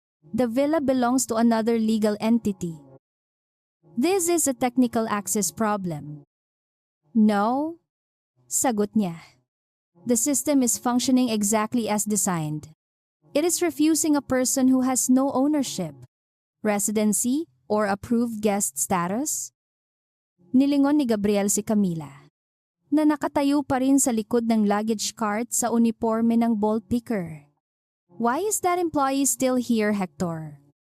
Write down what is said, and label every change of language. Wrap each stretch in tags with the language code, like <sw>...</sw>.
<en>The villa belongs to another legal entity. This is a technical access problem." "No,"</en> <tl>sagot niya.</tl> <en>"The system is functioning exactly as designed. It is refusing a person who has no ownership, residency, or approved guest status."</en> <tl>Nilingon ni Gabriel si Camila, na nakatayo pa rin sa likod ng luggage cart sa uniforme ng ball picker.</tl> <en>"Why is that employee still here, Hector?</en>